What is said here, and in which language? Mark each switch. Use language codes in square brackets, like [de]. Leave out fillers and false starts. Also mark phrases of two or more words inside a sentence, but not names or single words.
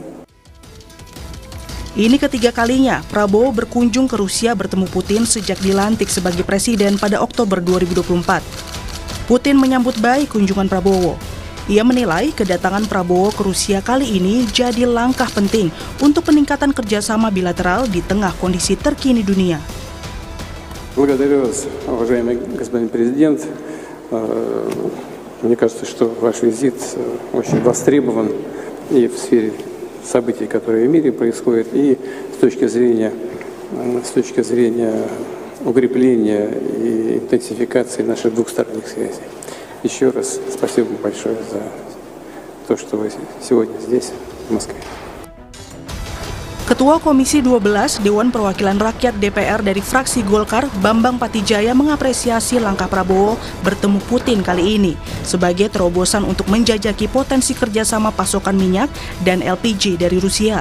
[id] Ini ketiga kalinya Prabowo berkunjung ke Rusia bertemu Putin sejak dilantik sebagai presiden pada Oktober 2024. Putin menyambut baik kunjungan Prabowo. Ia menilai kedatangan Prabowo ke Rusia kali ini jadi langkah penting untuk peningkatan kerjasama bilateral di tengah kondisi terkini dunia. [ru] Благодарю вас, уважаемый господин президент. Мне кажется, что ваш визит очень востребован и в сфере событий, которые в мире происходят, и с точки зрения укрепления и интенсификации наших двухсторонних связей. Еще раз спасибо большое за то, что вы сегодня здесь, в Москве. [id] Ketua Komisi 12 Dewan Perwakilan Rakyat DPR dari fraksi Golkar, Bambang Patijaya, mengapresiasi langkah Prabowo bertemu Putin kali ini sebagai terobosan untuk menjajaki potensi kerjasama pasokan minyak dan LPG dari Rusia.